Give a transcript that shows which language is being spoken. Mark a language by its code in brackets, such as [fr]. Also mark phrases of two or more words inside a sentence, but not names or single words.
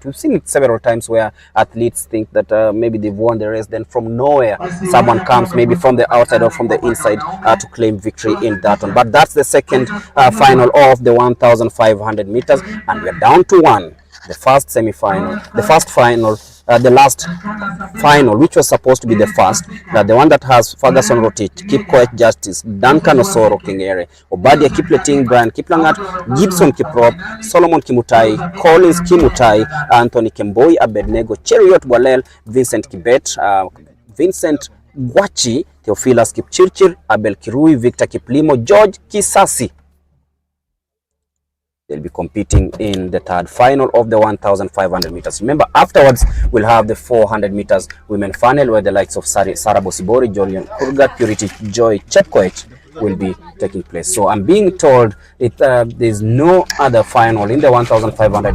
[en] We've seen it several times where athletes think that maybe they've won the race, then from nowhere someone comes, maybe from the outside or from the inside, to claim victory in that one. But that's the second final of the 1500 meters, and we're down to 1. the first semi-final, the first final, the last final, which was supposed to be the first, the one that has Ferguson Rotich, Kipkoech Justice, Duncan Osoro Kingere, Obadia Kipleting, Brian Kiplangat, Gibson Kiprop, Solomon Kimutai, Collins Kimutai, Anthony Kemboi, Abednego, Cheriot Gwalel, Vincent Kibet, Vincent Gwachi, Theophilus Kipchirchir, Abel Kirui, Victor Kiplimo, George Kisasi. They'll be competing in the third final of the 1,500 meters. Remember, afterwards, we'll have the 400 meters women final where the likes of Sarah Bosibori, Julian Kurgat, Purity Joy Chepkoech will be taking place. So I'm being told there's no other final in the 1,500.